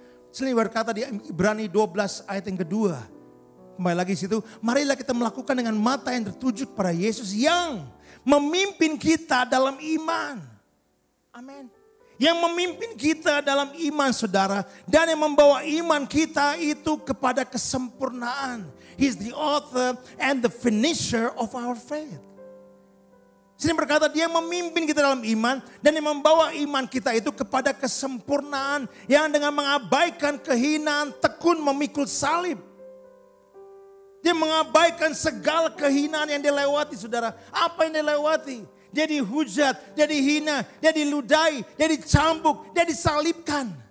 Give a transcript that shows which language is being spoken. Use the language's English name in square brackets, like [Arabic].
[Indonesian] Sini berkata di Ibrani 12 ayat yang kedua, kembali lagi situ, marilah kita melakukan dengan mata yang tertuju kepada Yesus yang memimpin kita dalam iman. Amin. Yang memimpin kita dalam iman, saudara. Dan yang membawa iman kita itu kepada kesempurnaan. [English] He's the author and the finisher of our faith. [Indonesian] Sini berkata dia memimpin kita dalam iman. Dan yang membawa iman kita itu kepada kesempurnaan. Yang dengan mengabaikan kehinaan tekun memikul salib. Dia mengabaikan segala kehinaan yang dia lewati, saudara. Apa yang dia lewati? Dia dihujat, dia dihina, dia diludahi, dia dicambuk, dia disalibkan.